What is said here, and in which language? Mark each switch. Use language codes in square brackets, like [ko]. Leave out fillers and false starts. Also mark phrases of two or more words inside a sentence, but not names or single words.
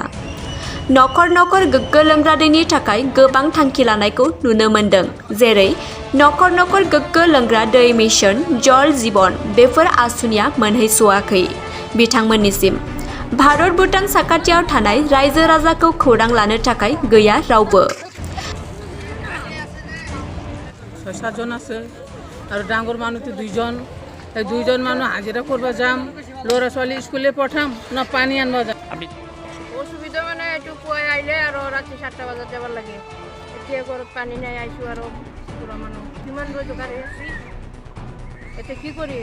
[brx] नखर नखर गोग्गो लोंग्रा दैनि थाखाय गोबां थांखि लानायखौ नुनो मोन्दों, जेरै नखर नखर गोग्गो लोंग्रा दै मिशन, जल जीवन। बेफोर आसुनिया मोनहैस'वाखै बिथांमोननिसिम। भारत भुटान साखाथियाव थानाय रायजो राजाखौ खौरां लानो थाखाय गैया रावबो। [as] 6-7 জন আছে আৰু ডাঙৰ মানুহটো 2 জন। এই 2 জন মানুহ হাজিৰা কৰিব যাম, ল'ৰা ছোৱালী স্কুলে পঠাম না পানী আনব যাম। অসুবিধা মানে এইটো পুৱাই আহিলে আৰু ৰাতি 7টা বজাত যাব লাগে। এতিয়া ঘৰত পানী নাই, আইছোঁ আৰু পুৰা মানুহ কিমান ৰোজগাৰ আছে, এতিয়া কি কৰিম?